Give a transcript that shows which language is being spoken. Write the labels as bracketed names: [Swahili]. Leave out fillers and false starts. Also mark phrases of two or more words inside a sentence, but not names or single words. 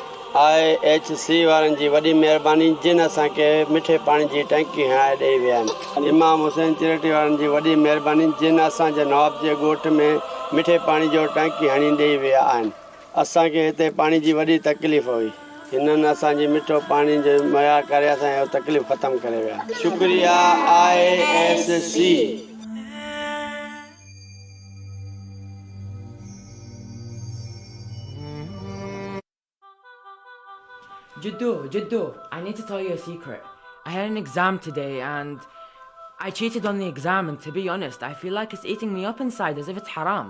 [Sindhi] IHC वारनि जी वॾी महिरबानी जिन असांखे मिठे पाणी जी टंकी हणाए ॾेई विया आहिनि। इमाम हुसैन चैरिटी वारनि जी वॾी महिरबानी जिन असांजे नवाब जे ॻोठ में मिठे पाणी जो टंकी हणी ॾेई विया आहिनि। असांखे हिते पाणी जी वॾी तकलीफ़ हुई, हिननि असांजी मिठो पाणी जो मुहैया करे असांजो तकलीफ़ ख़तमु करे विया। शुक्रिया IHC। [English] Jiddu, I need to tell you a secret. I had an exam today and I cheated on the exam, and to be honest, I feel like it's eating me up inside as if it's haram.